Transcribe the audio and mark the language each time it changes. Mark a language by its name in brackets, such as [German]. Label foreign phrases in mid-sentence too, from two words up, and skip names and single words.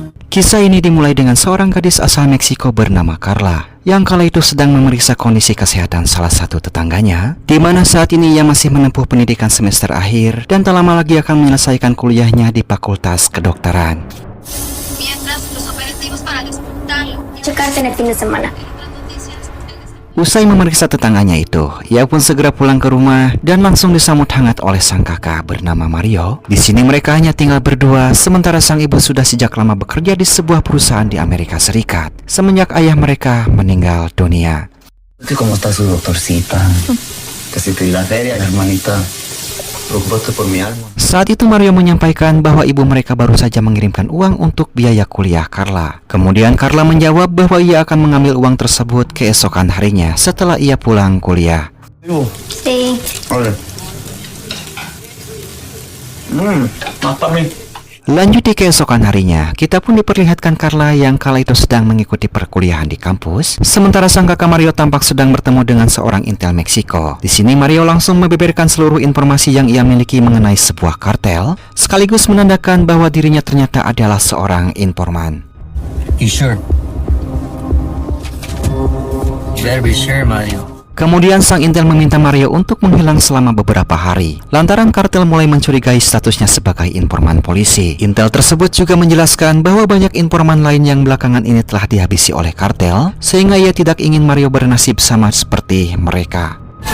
[Indonesian] Kisah ini dimulai dengan seorang gadis asal Meksiko bernama Carla, yang kala itu sedang memeriksa kondisi kesehatan salah satu tetangganya, di mana saat ini ia masih menempuh pendidikan semester akhir dan tak lama lagi akan menyelesaikan kuliahnya di Fakultas Kedokteran. [Spanish] Checarte en el fin de semana. [Indonesian] Usai memeriksa tetangganya itu, ia pun segera pulang ke rumah dan langsung disambut hangat oleh sang kakak bernama Mario. Di sini mereka hanya tinggal berdua, sementara sang ibu sudah sejak lama bekerja di sebuah perusahaan di Amerika Serikat semenjak ayah mereka meninggal dunia. [Spanish] ¿Cómo está su doctorcita? Que si te di la feria, hermanita. Preocúpate por mi alma. [Indonesian] Saat itu Mario menyampaikan bahwa ibu mereka baru saja mengirimkan uang untuk biaya kuliah Carla. Kemudian Carla menjawab bahwa ia akan mengambil uang tersebut keesokan harinya setelah ia pulang kuliah. [Spanish] Sí. Oye. Mátame. [Indonesian] Lanjut di keesokan harinya, kita pun diperlihatkan Carla yang kala itu sedang mengikuti perkuliahan di kampus, sementara sang kakak Mario tampak sedang bertemu dengan seorang intel Meksiko. Di sini Mario langsung membeberkan seluruh informasi yang ia miliki mengenai sebuah kartel, sekaligus menandakan bahwa dirinya ternyata adalah seorang informan. [English] You sure? You better be sure, Mario. [Indonesian] Kemudian sang intel meminta Mario untuk menghilang selama beberapa hari, lantaran kartel mulai mencurigai statusnya sebagai informan polisi. Intel tersebut juga menjelaskan bahwa banyak informan lain yang belakangan ini telah dihabisi oleh kartel, sehingga ia tidak ingin Mario bernasib sama seperti mereka.